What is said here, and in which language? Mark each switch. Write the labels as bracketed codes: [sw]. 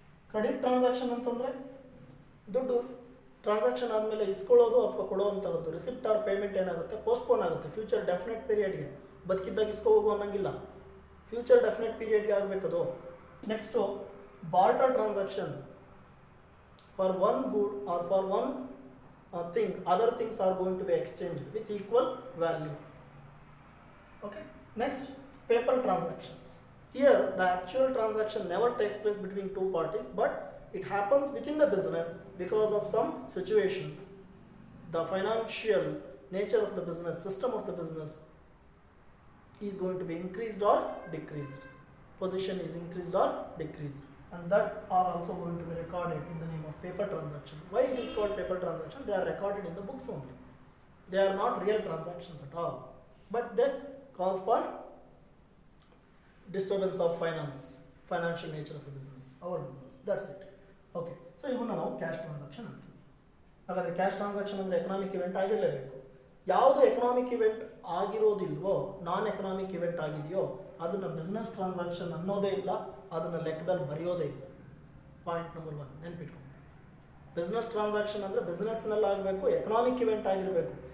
[kn] Credit transaction ಅಂತಂದರೆ ದುಡ್ಡು transaction ಆದಮೇಲೆ ಇಸ್ಕೊಳ್ಳೋದು ಅಥವಾ ಕೊಡುವಂಥದ್ದು. ರಿಸಿಪ್ಟ್ ಆರ್ ಪೇಮೆಂಟ್ ಏನಾಗುತ್ತೆ? ಪೋಸ್ಟ್ಪೋನ್ ಆಗುತ್ತೆ ಫ್ಯೂಚರ್ ಡೆಫಿನೆಟ್ ಪೀರಿಯಡ್ಗೆ. ಬದುಕಿದ್ದಾಗ ಇಸ್ಕೋಬೇಕು ಅನ್ನಂಗಿಲ್ಲ, future definite ಪೀರಿಯಡ್ಗೆ ಆಗಬೇಕದು. Next barter transaction. [en] For one good or for one thing, other things are going to be exchanged with equal value. Okay. Next, paper transactions. Here, the actual transaction never takes place between 2 parties, but it happens within the business because of some situations. The financial nature of the business, system of the business is going to be increased or decreased. Position is increased or decreased. And that are also going to be recorded in the name of paper transaction. Why it is called paper transaction? They are recorded in the books only. They are not real transactions at all, but they cause for disturbance of financial nature of a business, our business. That's it. Okay. [kn] So ಇವನ್ನ ನಾವು cash transaction ಅಂತೀವಿ. ಹಾಗಾದರೆ cash transaction ಅಂದರೆ economic event ಆಗಿರಲೇಬೇಕು. ಯಾವುದು economic event ಆಗಿರೋದಿಲ್ವೋ, ನಾನ್ economic event ಆಗಿದೆಯೋ ಅದನ್ನು business transaction ಅನ್ನೋದೇ ಇಲ್ಲ, ಅದನ್ನು ಲೆಕ್ಕದಲ್ಲಿ ಬರೆಯೋದೇ ಇಲ್ಲ. Point number 1 ನೆನ್ಪಿಟ್ಕೊಂಡು. ಬಿಸ್ನೆಸ್ ಟ್ರಾನ್ಸಾಕ್ಷನ್ ಅಂದರೆ ಬಿಸ್ನೆಸ್ನಲ್ಲಿ ಆಗಬೇಕು, ಎಕನಾಮಿಕ್ ಇವೆಂಟ್ ಆಗಿರಬೇಕು.